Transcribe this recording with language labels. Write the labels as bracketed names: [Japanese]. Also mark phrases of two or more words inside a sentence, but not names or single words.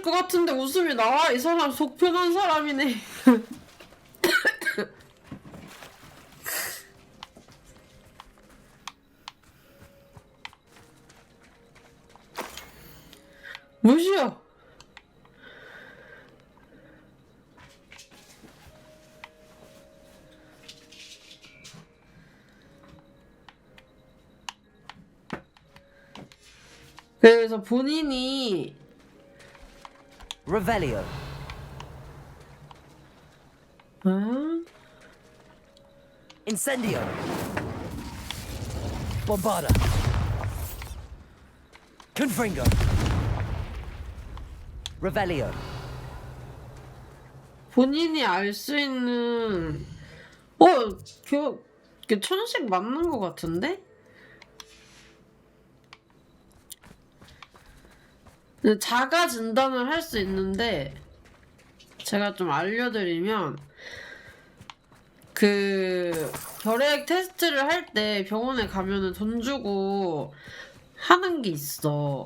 [Korean] 것 같은데 웃음이 나와 이 사람 속 편한 사람이네 무시여 그래서 본인이 [Latin] Revelio. [Korean] 응? [Latin] Incendio. Bombarda. Confringo. Revelio. [Korean] 본인이 알 수 있는 그 천식 맞는 것 같은데? 자가 진단을 할 수 있는데 제가 좀 알려드리면 그 결핵 테스트를 할 때 병원에 가면은 돈 주고 하는 게 있어.